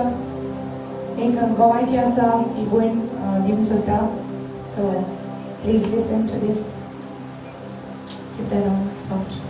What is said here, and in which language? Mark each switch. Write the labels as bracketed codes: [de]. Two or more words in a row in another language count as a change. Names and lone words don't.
[kok] एक गवाही आसा ही भयण दिवंक सोदता. [en] So please listen to this. Keep that on soft.